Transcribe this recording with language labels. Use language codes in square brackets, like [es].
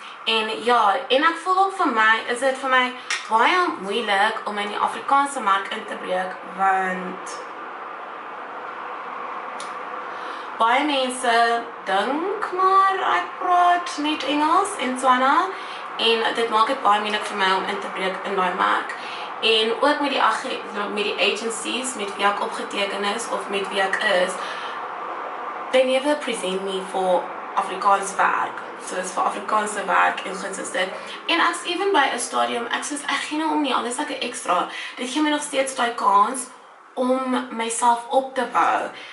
[af] En ja, en ek voel ook vir my, is dit vir my baie moeilik om in die Afrikaanse mark in te breek, want baie mense dink maar ek praat net Engels en Tswana, en dit maak dit baie moeilik vir my om in te breek in daai mark. En ook met die agencies met wie ek opgeteken is of met wie ek is, [en] they never present me for [af] Afrikaans werk. Soos vir Afrikaanse werk en goed soos dit. En ek's even by 'n stadium, ek gee nou om nie, alles ek 'n extra. Dit gee my nog steeds daai kans om myself op te bou.